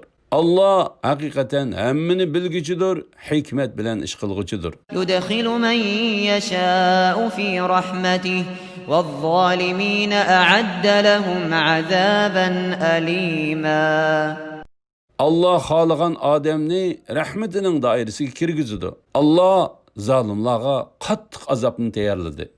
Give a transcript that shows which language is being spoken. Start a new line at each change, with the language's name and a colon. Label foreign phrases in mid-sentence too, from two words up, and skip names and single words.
Uzbek: Allah haqiqatan hammani bilguchidir, hikmat bilan ish qilguchidir.
Arabic: يدخل من يشاء في رحمته والظالمين أعد لهم عذابا أليما
Uzbek: Allah xohlagan odamni rahmatining doirasiga kirgizadi. Allah zolimlarga qattiq azobni tayyorladi.